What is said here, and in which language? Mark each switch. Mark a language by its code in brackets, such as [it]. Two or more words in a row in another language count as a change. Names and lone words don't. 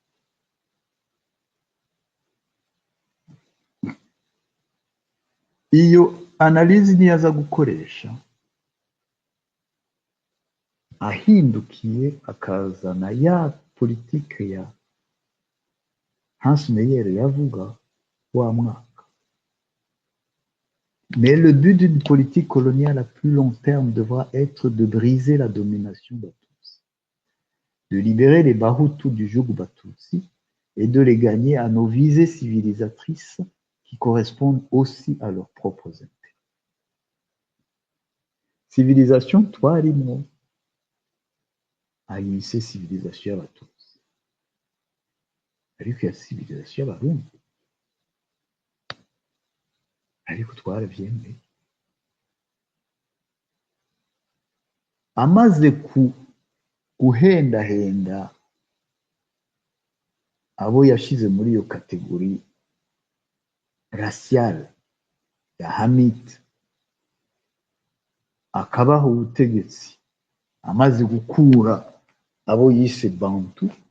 [rn] Iyo analyse niyo aza gukoresha ahindukiye akazana ya politike ya Hans Meyer yavuga wa mwaka. [fr] Mais le but d'une politique coloniale à plus long terme devra être de briser la domination Batutsi, de libérer les Bahutu du joug Batutsi et de les gagner à nos visées civilisatrices qui correspondent aussi à leurs propres intérêts. [rn] Civilisation twarimo ayise civilisation y'Abatutsi, ariko ya civilisation y'Abarundi ariko twaravyemeye. Amaze guhendahenda abo yashize muri iyo kategori raciale ya Hamid, akabaho ubutegetsi, amaze gukura abo yise Bantu,